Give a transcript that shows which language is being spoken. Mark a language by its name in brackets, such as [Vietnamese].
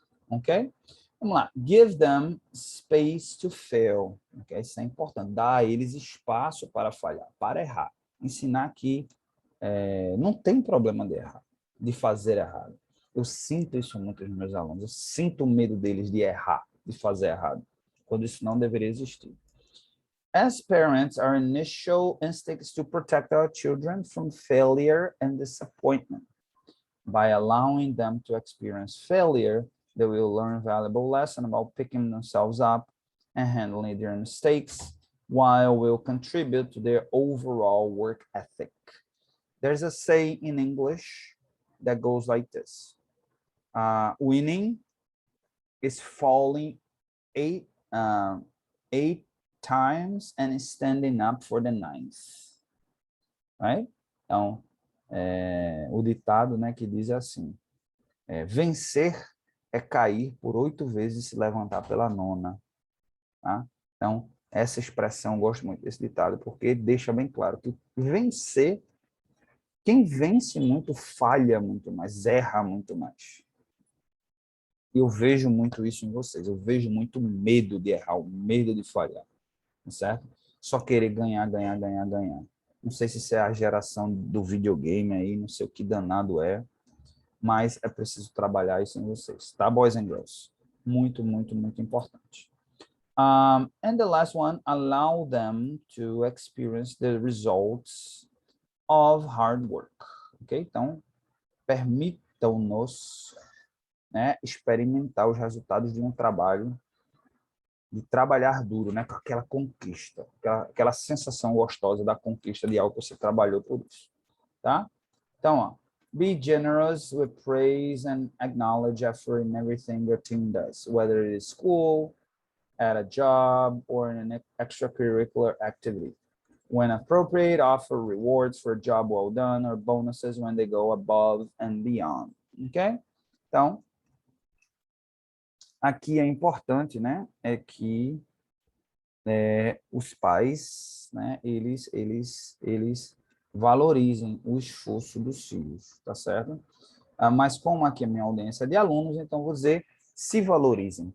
[English] Ok? [Portuguese] Vamos lá. [English] Give them space to fail. Okay? [Portuguese] Isso é importante. Dar a eles espaço para falhar, para errar. Ensinar que não tem problema de errar, de fazer errado. Eu sinto isso muito nos meus alunos. Eu sinto o medo deles de errar, de fazer errado, quando isso não deveria existir. [English] As parents, our initial instinct is to protect our children from failure and disappointment. By allowing them to experience failure, they will learn a valuable lesson about picking themselves up and handling their mistakes, while will contribute to their overall work ethic. There's a saying in English that goes like this. Winning is falling eight times and standing up for the ninth. Right? [Portuguese] Então, o ditado, né, que diz assim, vencer é cair por 8 vezes e se levantar pela 9ª. Tá? Então, essa expressão, eu gosto muito desse ditado, porque deixa bem claro que vencer, quem vence muito falha muito mais, erra muito mais. E eu vejo muito isso em vocês, eu vejo muito medo de errar, o medo de falhar, certo? Só querer ganhar, ganhar, ganhar, ganhar. Não sei se isso é a geração do videogame aí, não sei o que danado é, mas é preciso trabalhar isso em vocês, tá, [English] boys and girls? [Portuguese] Muito, muito, muito importante. [English] And the last one, allow them to experience the results of hard work. Ok? [Portuguese] Então, permitam-nos, né, experimentar os resultados de um trabalho, de trabalhar duro, né, com aquela conquista, aquela sensação gostosa da conquista de algo que você trabalhou por isso. Tá? Então, ó, [English] be generous with praise and acknowledge effort in everything your team does, whether it is school, at a job, or in an extracurricular activity. When appropriate, offer rewards for a job well done or bonuses when they go above and beyond. Ok? [Portuguese] Então, aqui é importante, né, é que os pais, né, eles valorizem o esforço dos filhos, tá certo? Mas como aqui a minha audiência é de alunos, então vou dizer, se valorizem.